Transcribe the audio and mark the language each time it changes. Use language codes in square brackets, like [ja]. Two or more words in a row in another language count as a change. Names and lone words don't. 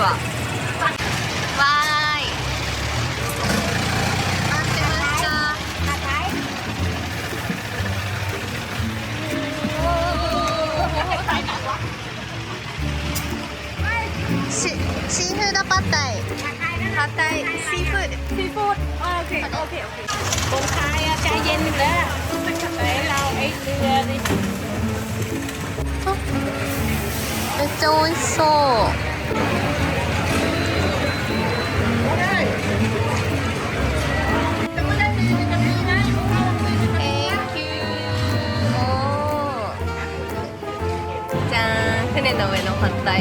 [ja] わーい、待ってました。シーフードパッタイ。パッタイซีฟู้ด [th] ซีฟู้ดโอเคโอเคโอเคคนไทยใจเย็นแล้วเราไอ้เรือดิ [ja] めっちゃ美味しそう。じゃーん、船の上のパッタイ。